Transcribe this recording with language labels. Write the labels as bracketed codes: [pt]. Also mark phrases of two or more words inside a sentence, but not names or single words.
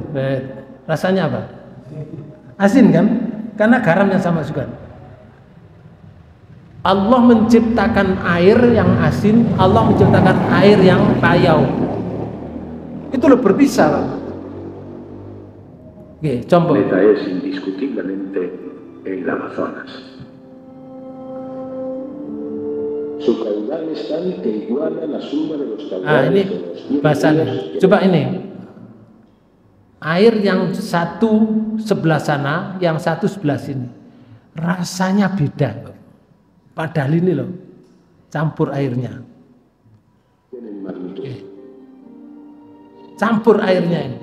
[id] Rasanya apa? Asin kan? Karena garam yang saya masukkan. Allah menciptakan air yang asin, Allah menciptakan air yang payau. Itu loh berpisah. Oke, contoh. [es] Planeta es indiscutiblemente el Amazonas. Su caudal es tal que iguala la suma de los caudales [id] Ini [es] de los [id] bahasanya. Coba ini. Air yang satu sebelah sana, yang satu sebelah sini. Rasanya beda. Padahal ini loh, campur airnya. Campur airnya ini.